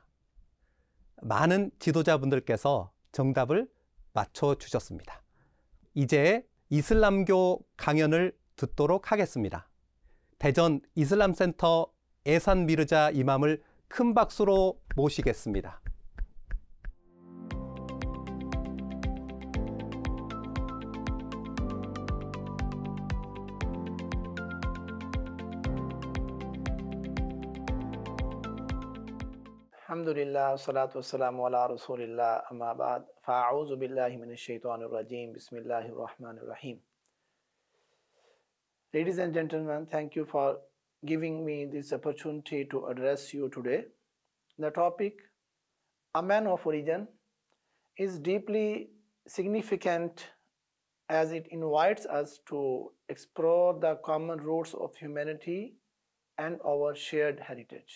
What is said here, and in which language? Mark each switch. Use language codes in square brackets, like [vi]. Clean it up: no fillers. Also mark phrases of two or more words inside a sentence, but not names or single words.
[ko] 많은 지도자분들께서 정답을 맞춰주셨습니다. 이제 이슬람교 강연을 듣도록 하겠습니다. 대전 이슬람센터 에산 미르자 이맘을 큰 박수로 모시겠습니다. [ar] الحمد لله، الصلاة والسلام على رسول الله، أما بعد، فأعوذ بالله من الشيطان الرجيم، بسم الله الرحمن الرحيم. [en] Ladies and gentlemen, thank you for giving me this opportunity to address you today. The topic, a man of origin, is deeply significant as it invites us to explore the common roots of humanity and our shared heritage.